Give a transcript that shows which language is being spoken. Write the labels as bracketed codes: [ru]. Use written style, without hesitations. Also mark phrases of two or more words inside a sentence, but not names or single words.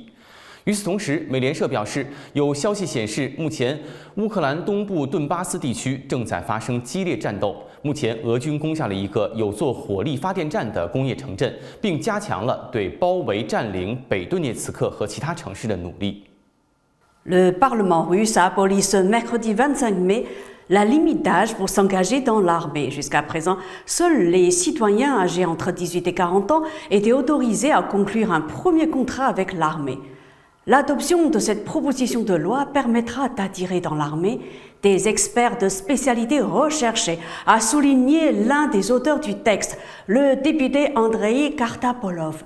[zh] 与此同时，美联社表示，有消息显示，目前乌克兰东部顿巴斯地区正在发生激烈战斗。目前，俄军攻下了一个有座火力发电站的工业城镇，并加强了对包围占领北顿涅茨克和其他城市的努力。 [fr] Le Parlement russe a aboli ce mercredi 25 mai la limite d'âge pour s'engager dans l'armée. Jusqu'à présent, seuls les citoyens âgés entre 18 et 40 ans étaient autorisés à conclure un premier contrat avec l'armée. L'adoption de cette proposition de loi permettra d'attirer dans l'armée des experts de spécialité recherchés, a souligné l'un des auteurs du texte, le député Andrei Kartapolov.